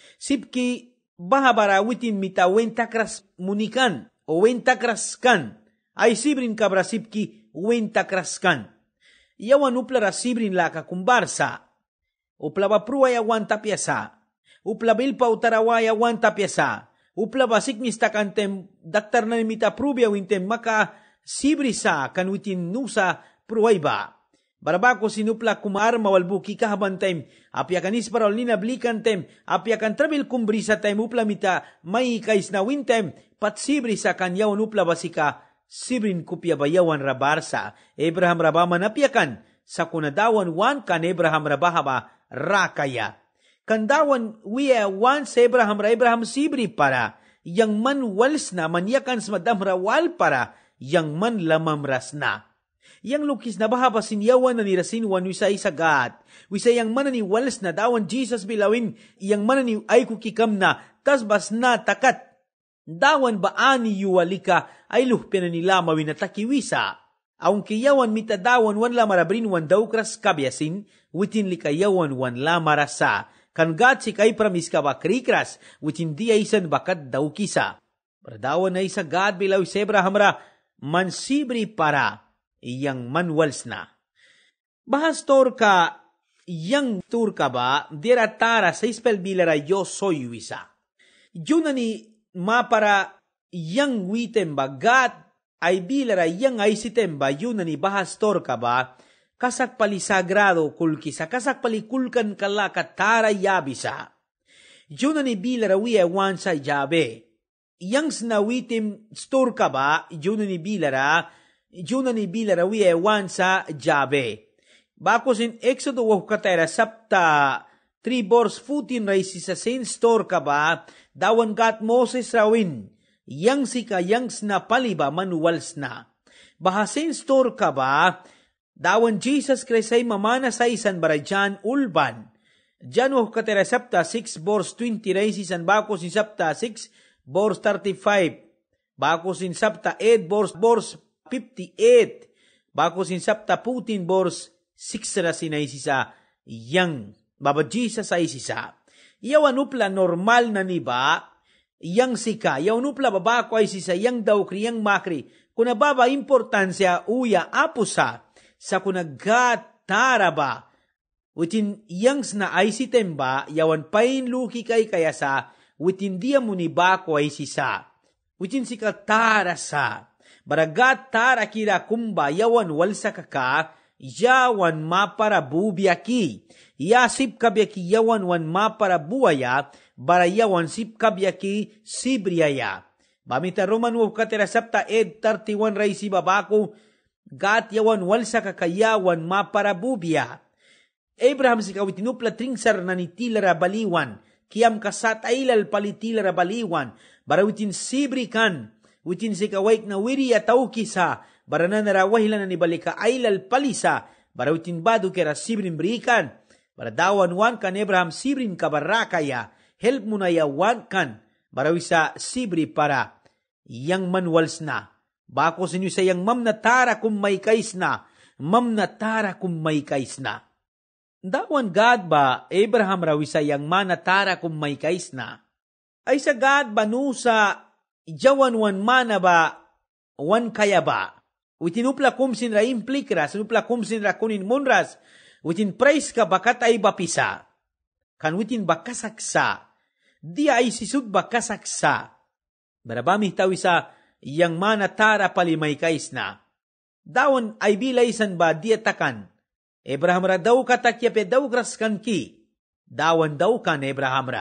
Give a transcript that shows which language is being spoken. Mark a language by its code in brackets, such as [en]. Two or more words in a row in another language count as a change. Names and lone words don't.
[miq] Sipki bahabara witin mita wentakras munikan o wentakras ay sibrin kabra sipki wentakras Yawan upla rasibrin laka kumbarsa. Upla bapruay awan tapyasa. Upla bilpa utaraway awan tapyasa. Upla basik nistakantem daktar na nimita prubya wintem maka sibrisa kan witin nusa pruay ba. Barabako sinupla kumar mawalbuki kahabantem. Apya kanis parol ninablikan tem. Apya kan trabil kumbrisa tem upla mita may kais na wintem. Pat sibrisa kan yawan upla basika. Sibrin kupya bayawan rabarsa, Abraham rabama napiakan, sa kunadawan wan kan Abraham rabahaba rakaya. Kandawan wiya wan sa Abraham sibri para, yang man wals na manyakan sa madam rawal para, yang man lamam ras na. Yang lukis na bahaba sinyawan na nirasin wan wisay sagat, wisay yang man ni wals na dawan Jesus bilawin, yang man ni ay kukikam na, tasbas na takat. Dawan ba ani yuwalika ay luhpena nila mawinatakiwisa. Aunque yawan mitadawan wan la marabrin wan daw kras kabyasin, witin likayawan wan la marasa. Kan gat si kay pramis ka ba krikras, witin di aysan bakat daw kisa. Perdawan ay sa God bilaw si Abraham ra, mansibri para, iyang manwals na. Bahastor ka, yang tur ka ba, diratara sa ispel bilara [es] yo soy [miq] wisa. Yun na ni mapara yang witemba gat ay bilara yang ay sitemba yun na ni bahastor ka ba kasak pali sagrado kulkisa kasak pali kulkan kala katara yabisa yun na ni bilara wiya wan sa jabe yang snawitim store ka ba, ijuno ni bilara wiye wan sa Jabe. Bakos in Exodo wa katera sapta 3 bors 14 raisi sa sin store ka ba, dawan gat Moses rawin, yang sika yang sna paliba manuwals na. Bahasin store ka ba, dawan Jesus Christ ay mamana sa isan barajan ulban. Diyan wa katera sapta 6 bors 20 raisi san bakos in sapta 6 bors 35. Bakos in sapta 8 bors 58. Bakos in sapta 14 bors 6 rasin ay sisa yang baba Jesus ay sisa. Iyawan upla normal na niba, yang sika, iyawan upla babako ay sisa, yang daukri, yang makri. Kuna baba importansya uya apusa, sa kuna gatara ba, witin yang sna ay sitemba, iyawan pain luki kay kaya sa, witin dia muni bako ay sisa. Witin sika tara sa, baragat tara kira kumba, iyawan walsa kaka, yawan mapara bubiaki, yasip kabyaki yawan wan mapara buaya, bara yawan sip kabyaki sibriaya. Bamita Roman wo katera sapta 31 raisi babako, gat yawan walsa kakayawan mapara bubia. Abraham si kawitinupla tringsar na nitilara baliwan, kiam kasat ailal palitilara baliwan, bara witin sibrikan, witin si kawaik na wiri ataw kisa, bara na narawahila na nibalika ailal palisa, bara witin badu kera sibrin berikan, bara dawan wan kan Abraham sibrin kabarakaya, help mo na yawan kan, bara wisa sibri para yang manwals na. Bako sinyo sa yang mamnatara kung may kais na, mamnatara kung may kais na. Dawan God ba, Abraham rawisa yang manatara kung may kais na, ay sa God ba nusa jawan wan mana ba, wan kaya ba, witinupla kumsin ra implikras, sinupla kumsin ra kunin munras, witin praise ka bakat ay bapisa, kan witin bakasaksa, dia ay sisud bakasaksa, barabami tawisa yang manatara palimay kais na, dawan ay bilaysan ba dia takan, Abraham ra daw katakyape daw graskan ki, dawan daw kan Abraham ra.